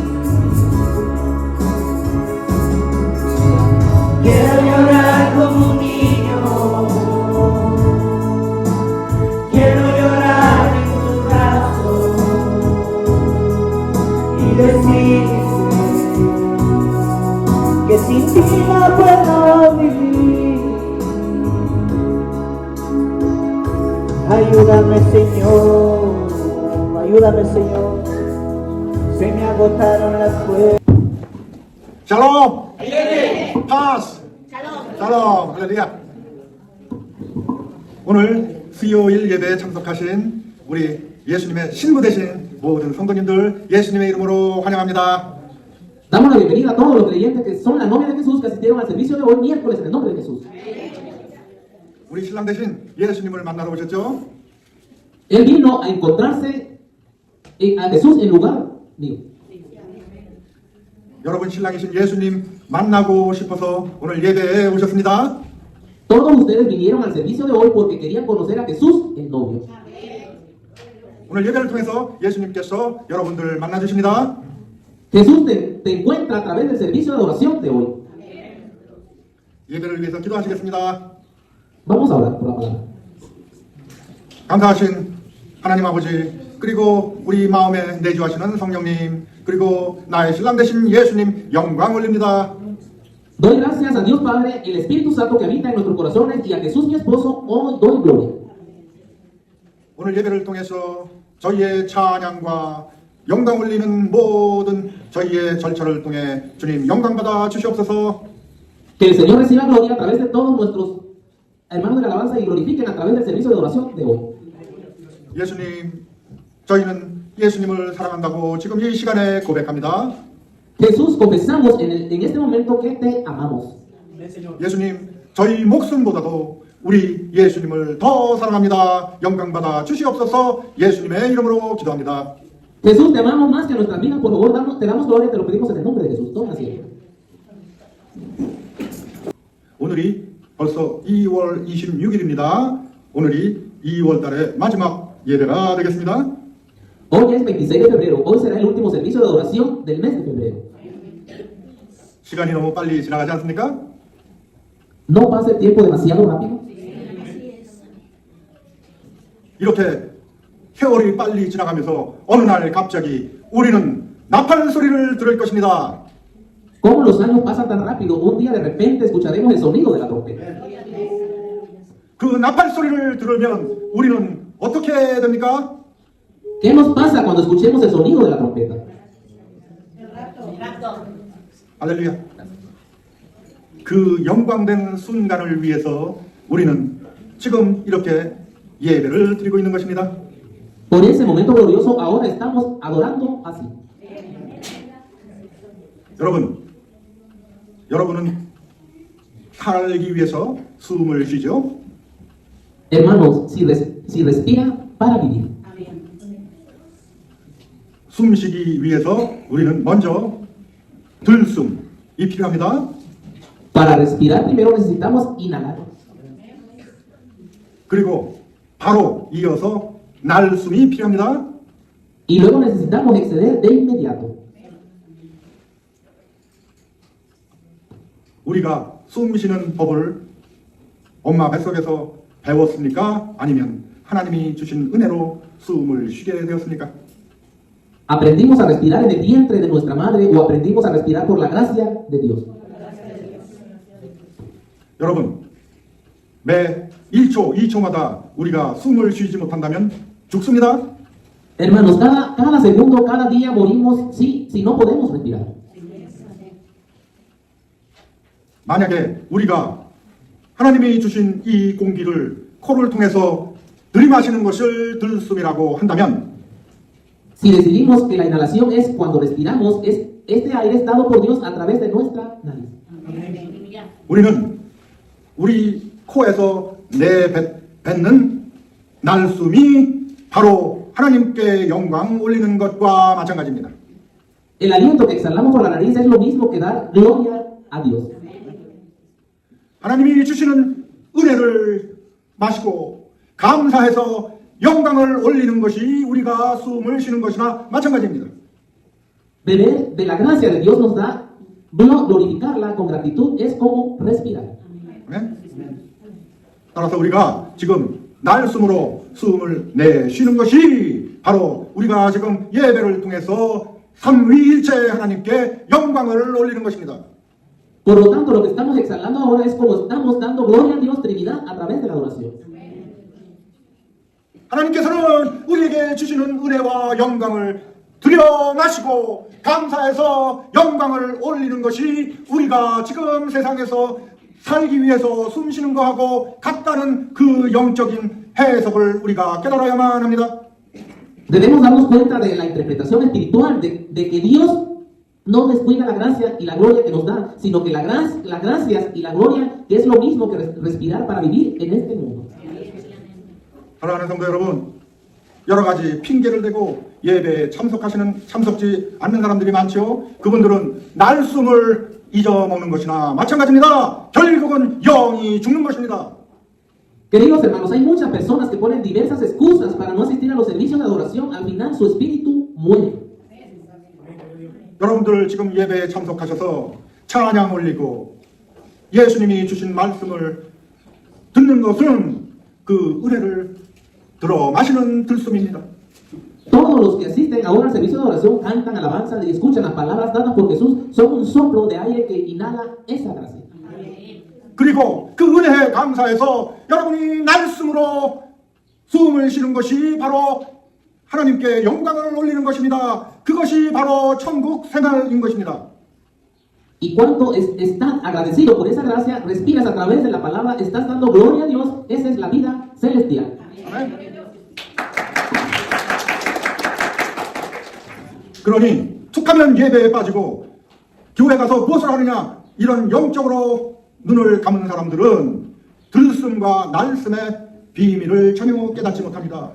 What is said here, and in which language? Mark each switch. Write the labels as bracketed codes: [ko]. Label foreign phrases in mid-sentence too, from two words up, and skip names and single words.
[es] Quiero llorar como un niño, quiero llorar en tus brazos y decirte que sin ti no puedo vivir. Ayúdame, Señor, ayúdame, Señor, se me agotaron las fuerzas. [ko] 샬롬! 파스! 샬롬! 할렐루야! 오늘 수요일 예배에 참석하신 우리 예수님의 신부 되신 모든 성도님들 예수님의 이름으로 환영합니다. [es] Damos la bienvenida a todos los creyentes que son la novia de Jesús que asistieron al servicio de hoy miércoles en el nombre de Jesús. [ko] 우리 신랑 되신 예수님을 만나러 오셨죠? [es] Él vino a encontrarse a Jesús en lugar mío. [ko] 여러분 신랑이신 예수님 만나고 싶어서 오늘 예배에 오셨습니다. [es] Todos ustedes vinieron al servicio de hoy porque querían conocer a Jesús, el novio. [ko] 오늘 예배를 통해서 예수님께서 여러분들 만나주십니다. [es] Jesús te encuentra a través del servicio de oración de hoy. [ko] 예배를 위해서 기도하시겠습니다. [es] Vamos a orar por la palabra. [ko] 감사하신 하나님 아버지, 그리고 우리 마음에 내주하시는 성령님, 그리고 나의 신랑 되신 예수님 영광 올립니다. [es] Doy gracias a Dios Padre, el Espíritu Santo que habita en nuestros corazones y a Jesús mi esposo, hoy doy gloria. [ko] 오늘 예배를 통해서 저희의 찬양과 영광 올리는 모든 저희의 절차를 통해 주님 영광 받아 주시옵소서. [es] Que el Señor reciba gloria a través de todos nuestros hermanos de la alabanza y glorifiquen a través del servicio de oración de hoy. [ko] 예수님, 저희는 예수님을 사랑한다고 지금 이 시간에 고백합니다. [es] Jesús, confesamos en este momento que te amamos. [ko] 예수님, 저희 목숨보다도 우리 예수님을 더 사랑합니다. 영광 받아 주시옵소서. 예수님의 이름으로 기도합니다. [es] Jesús, te amamos más que nuestras vidas. Por favor, te damos gloria, te lo pedimos en el nombre de Jesús. Toma asiento. [ko] 오늘이 벌써 2월 26일입니다. 오늘이 2월 달의 마지막 예배가 되겠습니다. [es] Hoy es 26 de febrero. Hoy será el último servicio de adoración del mes de febrero. [ko] 시간이 너무 빨리 지나가지 않습니까? [es] No pasa el tiempo demasiado rápido. [ko] 이렇게 세월이 빨리 지나가면서 어느 날 갑자기 우리는 나팔 소리를 들을 것입니다. [es] Como los años pasan tan rápido, un día de repente escucharemos el sonido de la trompeta. [ko] 그 나팔 소리를 들으면 우리는 어떻게 됩니까? [es] ¿Qué nos pasa cuando escuchemos el sonido de la trompeta? [ko] 할렐루야. 그 영광된 순간을 위해서 우리는 지금 이렇게 예배를 드리고 있는 것입니다. [es] Por ese momento glorioso, ahora estamos adorando así. [ko] 여러분은 살기 위해서 숨을 쉬죠? [es] Hermanos, si respira para vivir. [ko] 숨쉬기 위해서 우리는 먼저 들숨이 필요합니다. [es] Para respirar primero necesitamos inhalar. [ko] 그리고 바로 이어서 날숨이 필요합니다. [es] Y luego necesitamos exceder de inmediato. [ko] 우리가 숨 쉬는 법을 엄마 뱃속에서 배웠습니까? 아니면 하나님이 주신 은혜로 숨을 쉬게 되었습니까? [es] ¿Aprendimos a respirar en el vientre de nuestra madre o aprendimos a respirar por la gracia de Dios? [ko] 여러분, 매 1초, 2초마다 우리가 숨을 쉬지 못한다면 죽습니다. [es] Hermanos, cada segundo, cada día morimos si no podemos respirar. [ko] 만약에 우리가 하나님이 주신 이 공기를 코를 통해서 들이마시는 것을 들숨이라고 한다면 [es] Si decidimos que la inhalación es cuando respiramos, este aire es dado por Dios a través de nuestra nariz. [ko] 우리는 우리 코에서 내뱉는 날숨이 바로 하나님께 영광 올리는 것과 마찬가지입니다. [es] El aliento que exhalamos por la nariz es lo mismo que dar gloria a Dios. [ko] 하나님이 주시는 은혜를 마시고 감사해서 영광을 올리는 것이 우리가 숨을 쉬는 것이나 마찬가지입니다. [es] Beber de la gracia de Dios nos da, glorificarla con gratitud es como respirar. [ko] 아멘? 따라서 우리가 지금 날숨으로 숨을 내쉬는 것이 바로 우리가 지금 예배를 통해서 삼위일체 하나님께 영광을 올리는 것입니다. [es] Por lo tanto, lo que estamos exhalando ahora es como estamos dando gloria a Dios Trinidad a través de la adoración. [ko] 하나님께서는 우리에게 주시는 은혜와 영광을 들여 마시고 감사해서 영광을 올리는 것이 우리가 지금 세상에서 살기 위해서 숨쉬는 것하고 같다는 그 영적인 해석을 우리가 깨달아야만 합니다. [es] Debemos darnos cuenta de la interpretación espiritual de que Dios no descuida la gracia y la gloria que nos da, sino que las gracias y la gloria que es lo mismo que respirar para vivir en este mundo. [ko] 사랑하는 성도 여러분, 여러 가지 핑계를 대고 예배에 참석지 않는 사람들이 많죠. 그분들은 날숨을 잊어먹는 것이나 마찬가지입니다. 결국은 영이 죽는 것입니다. [es] Queridos hermanos, hay muchas personas que ponen diversas excusas para no asistir a los servicios de adoración. Al final su espíritu muere. [ko] 여러분들 지금 예배에 참석하셔서 찬양 올리고 예수님이 주신 말씀을 듣는 것은 그 은혜를 들어 마시는 들숨입니다. [es] Todos los que asisten ahora al servicio de adoración cantan alabanza y escuchan las palabras dadas por Jesús son un soplo de aire que inhala esa gracia. [ko] 그리고 그 은혜에 감사해서 여러분이 날숨으로 숨을 쉬는 것이 바로 하나님께 영광을 올리는 것입니다. 그것이 바로 천국 생활인 것입니다. [es] Y cuando estás agradecido por esa gracia, respiras a través de la palabra, estás dando gloria a Dios, esa es la vida celestial. [ko] 아멘. 그러니 툭하면 예배에 빠지고 교회 가서 무엇을 하느냐 이런 영적으로 눈을 감은 사람들은 들숨과 날숨의 비밀을 전혀 깨닫지 못합니다.